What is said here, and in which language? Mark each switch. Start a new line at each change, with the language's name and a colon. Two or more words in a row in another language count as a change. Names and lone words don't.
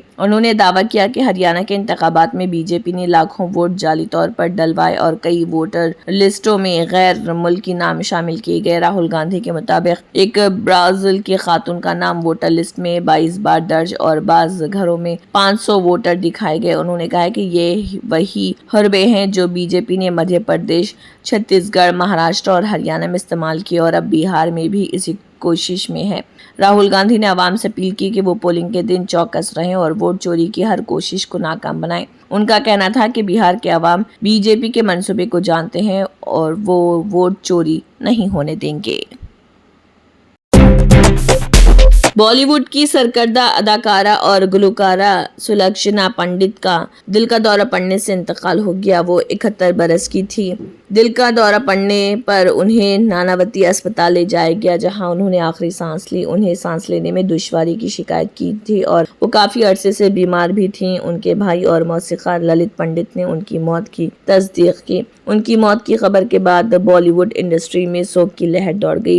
Urdu: انہوں نے دعویٰ کیا کہ ہریانہ کے انتخابات میں BJP نے لاکھوں ووٹ جعلی طور پر ڈلوائے اور کئی ووٹر لسٹوں میں غیر ملکی نام شامل کیے گئے۔ راہل گاندھی کے مطابق ایک برازیل کی خاتون کا نام ووٹر لسٹ میں 22 بار درج اور بعض گھروں میں 500 ووٹر دکھائے گئے۔ انہوں نے کہا کہ یہ وہی حربے ہیں جو BJP نے مدھیہ پردیش، چھتیس گڑھ، مہاراشٹر اور ہریانہ میں استعمال کیے اور اب بہار میں بھی اسی کوشش میں ہے۔ راہل گاندھی نے عوام سے اپیل کی کہ وہ پولنگ کے دن چوکس رہیں اور ووٹ چوری کی ہر کوشش کو ناکام بنائیں۔ ان کا کہنا تھا کہ بہار کے عوام BJP کے منصوبے کو جانتے ہیں اور وہ ووٹ چوری نہیں ہونے دیں گے۔ بالی ووڈ کی سرکردہ اداکارہ اور گلوکارہ سلکھشنا پنڈت کا دل کا دورہ پڑنے سے انتقال ہو گیا۔ وہ 71 برس کی تھی۔ دل کا دورہ پڑنے پر انہیں ناناوتی اسپتال لے جایا گیا، جہاں انہوں نے آخری سانس لی. انہیں سانس لینے میں دشواری کی شکایت کی تھی اور وہ کافی عرصے سے بیمار بھی تھیں. ان کے بھائی اور موسیقار للت پنڈت نے ان کی موت کی تصدیق کی. ان کی موت کی خبر کے بعد بالی ووڈ انڈسٹری میں شوک کی لہر دوڑ گئی.